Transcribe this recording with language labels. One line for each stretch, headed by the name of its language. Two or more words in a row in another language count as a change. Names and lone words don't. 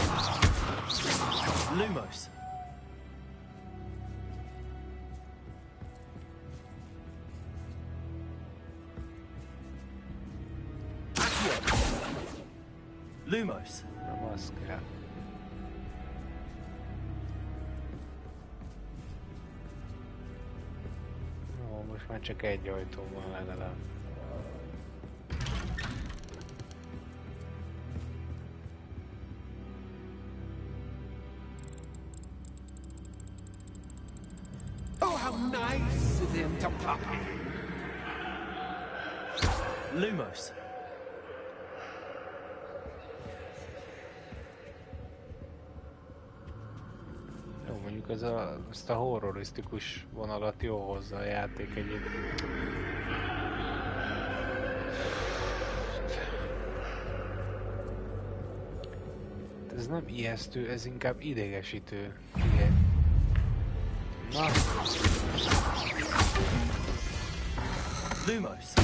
Hungarian: Lumos. Lumos. Nem az kell. Jó, most már csak egy ajtó van legalább.
English: Oh, how nice of him to pop in.
Hungarian: Lumos. Jó, mondjuk ezt a horrorisztikus vonalat jó hozza a játék egyébként. Ez nem ijesztő, ez inkább idegesítő. Igen. Na. Lumos.